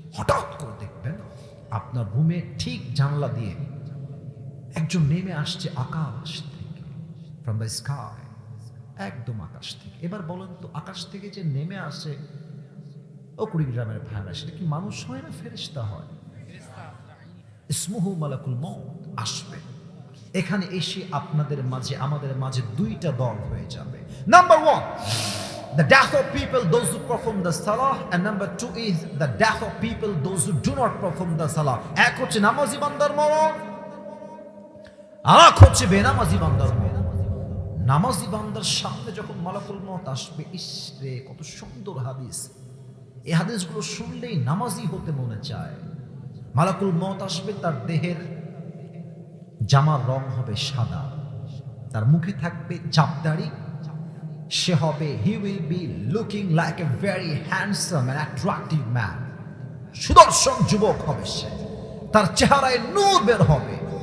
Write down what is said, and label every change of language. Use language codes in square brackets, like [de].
[bn] হঠাৎ করে দেখবেন আপনার রুমে ঠিক জানলা দিয়ে একজন নেমে আসছে আকাশ থেকে, [en] from the sky, [bn] একদম আকাশ থেকে। এবার বলেন তো, আকাশ থেকে যে নেমে আসে, ও কুড়িগ্রামের ভাইরা, সেটা কি মানুষ হয় না ফেরেশতা হয়? [ar] ইসমুহু মালাকুল মউত [bn] আসবে। এখানে এসে আপনাদের মাঝে, আমাদের মাঝে দুইটা দল হয়ে যাবে। [en] Number 1, the death of people those who perform the salah, and number 2 is the death of people those who do not perform the salah. [bn] এক হচ্ছে নামাজি বান্দার মরণ, আর এক হচ্ছে বেনামাজি বান্দার মরণ। নামাজি বান্দার সামনে যখন মালাকুল মউত আসবে, ইস রে কত সুন্দর হাদিস, এই হাদিসগুলো শুনলেই নামাজি হতে মনে চায়। মালাকুল মউত আসবে, তার দেহের জামার রং হবে সাদা, তার মুখে থাকবে চাপদাড়ি, সে হবে, [en] he will be looking like a very handsome and attractive man, [bn] সুদর্শন যুবক হবে সে, তার চেহারায় নূর বের হবে।